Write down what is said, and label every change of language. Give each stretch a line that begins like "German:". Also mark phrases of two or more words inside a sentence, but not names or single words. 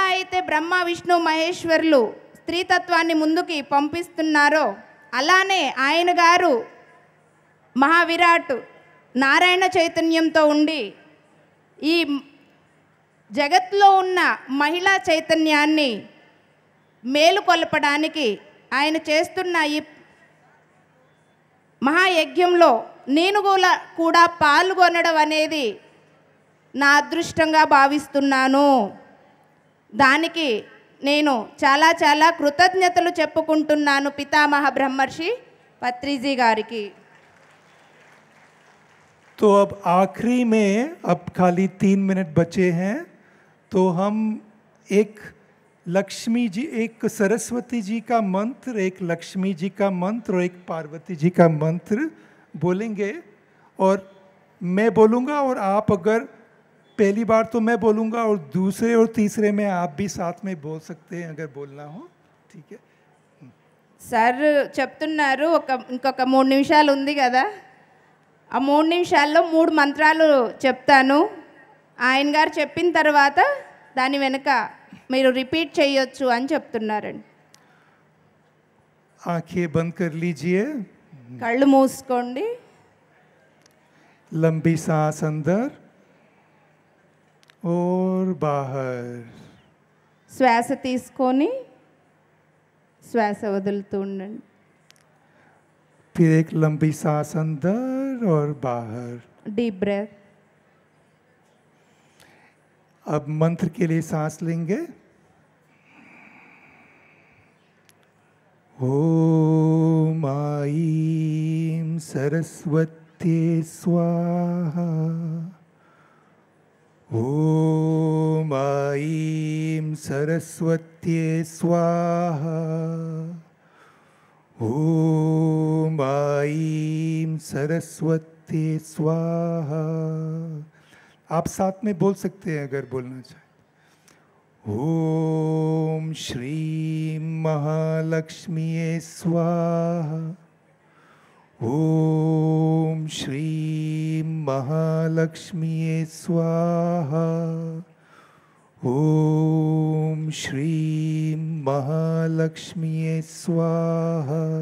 Telugu: అయితే బ్రహ్మ, విష్ణు, మహేశ్వరులు స్త్రీతత్వాన్ని ముందుకి పంపిస్తున్నారో అలానే ఆయన గారు మహావిరాట్ నారాయణ చైతన్యంతో ఉండి ఈ జగత్తులో ఉన్న మహిళా చైతన్యాన్ని మేలుకొల్పడానికి ఆయన చేస్తున్న ఈ మహాయజ్ఞంలో నేను కూడా పాల్గొనడం అనేది నా అదృష్టంగా భావిస్తున్నాను. దానికి నేను చాలా చాలా కృతజ్ఞతలు చెప్పుకుంటున్నాను పితామహ బ్రహ్మర్షి పత్రిజీ గారికి.
Hindi: तो अब आखिरी में अब खाली 3 मिनट बचे हैं, तो हम एक लक्ष्मी जी, एक सरस्वती जी का मंत्र, एक लक्ष्मी जी का मंत्र और एक पार्वती जी का मंत्र बोलेंगे। और मैं बोलूँगा और आप अगर पहली बार तो मैं बोलूँगा और दूसरे और तीसरे में आप भी साथ में बोल सकते हैं अगर बोलना हो, ठीक है।
Telugu: సార్ చెప్తున్నారు ఇంకొక 3 నిమిషాలు ఉంది కదా, ఆ 3 నిమిషాల్లో 3 మంత్రాలు చెప్తాను. ఆయన గారు చెప్పిన తర్వాత దాని వెనుక మీరు రిపీట్ చేయొచ్చు అని చెప్తున్నారండి.
Hindi: आंखें बंद कर लीजिए,
Telugu: కళ్ళు మూసుకోండి.
Hindi: लंबी सांस अंदर और बाहर,
Telugu: శ్వాస తీసుకొని శ్వాస వదులుతూ ఉండండి.
Hindi: फिर एक लंबी सांस अंदर और बाहर।
English: deep breath.
Hindi: अब मंत्र के लिए सांस लेंगे।
Sanskrit: ओम ऐं सरस्वती स्वाहा। ओम ऐं सरस्वती स्वाहा। ओम ऐं सरस्वती स्वाहा।
Hindi: आप साथ में बोल सकते हैं अगर बोलना चाहें।
Sanskrit: ओम श्रीं महालक्ष्मीये स्वाहा। ओम श्रीं महालक्ष्मीये स्वाहा। ओम श्रीं महालक्ष्मीये स्वाहा।